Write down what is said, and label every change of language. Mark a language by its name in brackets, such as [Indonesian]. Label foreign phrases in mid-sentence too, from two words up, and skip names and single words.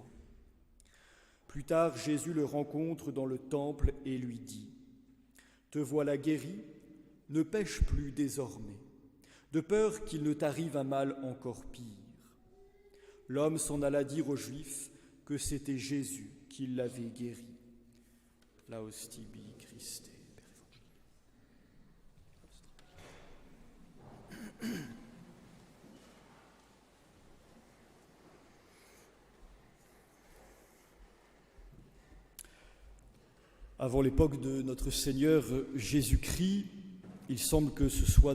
[French] Plus tard, Jésus le rencontre dans le temple et lui dit : « Te voilà guéri, ne pêche plus désormais, de peur qu'il ne t'arrive un mal encore pire. » L'homme s'en alla dire aux Juifs que c'était Jésus qui l'avait guéri. [Latin] Laus tibi Christe. [French] Avant l'époque de notre Seigneur Jésus-Christ, il semble que ce soit